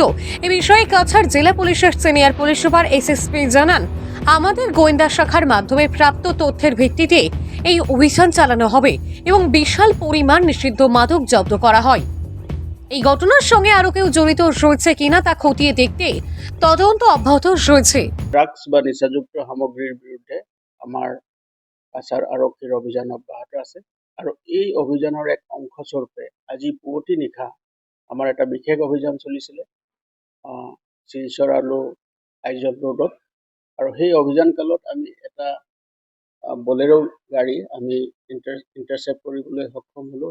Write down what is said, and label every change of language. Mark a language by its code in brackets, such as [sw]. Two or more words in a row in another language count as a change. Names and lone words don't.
[bn] এ বিষয়ে কাছাড় জেলা পুলিশের সিনিয়র পুলিশ সুপার এসএসপি জানান, আমাদের গোয়েন্দা শাখার মাধ্যমে প্রাপ্ত তথ্যের ভিত্তিতে এই অভিযান চালানো হবে এবং বিশাল পরিমাণ নিষিদ্ধ মাদক জব্দ করা হয়। এই ঘটনার সঙ্গে আরো কেউ জড়িত রয়েছে কিনা তা খতিয়ে দেখতে তদন্ত অব্যাহত রয়েছে। [as] ড্রাগস বা নিচাযুক্ত সামগ্ৰীৰ বিৰুদ্ধে আমাৰ কাছাৰ আৰক্ষীৰ অভিযান অব্যাহত আছে আৰু এই অভিযানৰ এক অংশস্বৰূপে আজি পুৱতি নিশা আমাৰ এটা বিশেষ অভিযান চলিছিলে শিলচৰ আৰু আইজল ৰোডত। আৰু সেই অভিযান কালত আমি এটা বলেৰো গাড়ী আমি ইণ্টাৰচেপ্ট কৰিবলৈ সক্ষম হ'লোঁ।